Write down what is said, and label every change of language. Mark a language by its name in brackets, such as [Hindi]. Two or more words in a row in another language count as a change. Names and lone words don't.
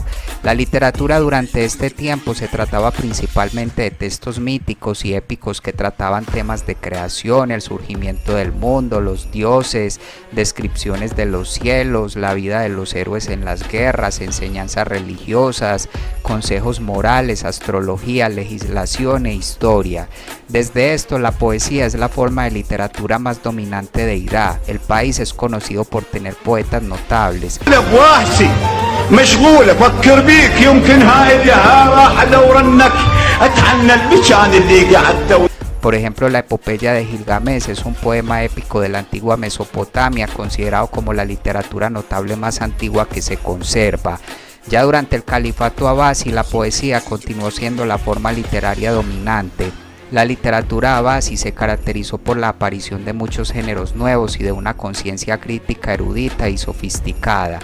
[Spanish] La literatura durante este tiempo se trataba principalmente de textos míticos y épicos que trataban temas de creación, el surgimiento del mundo, los dioses, descripciones de los cielos, la vida de los héroes en las guerras, enseñanzas religiosas, consejos morales, astrología, legislación e historia. Desde esto, la poesía es la forma de literatura más dominante de Irak. El país es conocido por tener poetas notables. [Arabic] مشغولة فكر بيك يمكن هاي اللي راح لو رنك اتعنى المكان اللي قعدت. [Spanish] Por ejemplo, la epopeya de Gilgamesh es un poema épico de la antigua Mesopotamia, considerado como la literatura notable más antigua que se conserva. Ya durante el califato abasí, la poesía continuó siendo la forma literaria dominante. La literatura abasí se caracterizó por la aparición de muchos géneros nuevos y de una conciencia crítica erudita y sofisticada.